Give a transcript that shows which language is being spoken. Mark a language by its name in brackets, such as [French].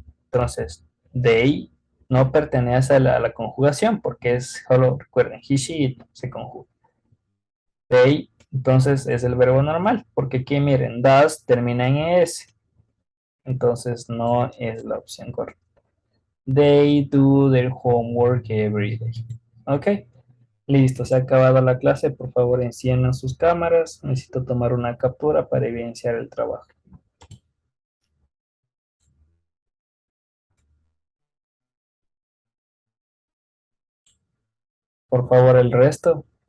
[Spanish] Entonces, they no pertenece a la conjugación porque es solo, recuerden, he, she, it se conjuga. They, entonces es el verbo normal, porque aquí miren, does termina en es. Entonces no es la opción correcta. [English] They do their homework every day. [Spanish] Ok, listo, se ha acabado la clase. Por favor, enciendan sus cámaras. Necesito tomar una captura para evidenciar el trabajo. Por favor, el resto.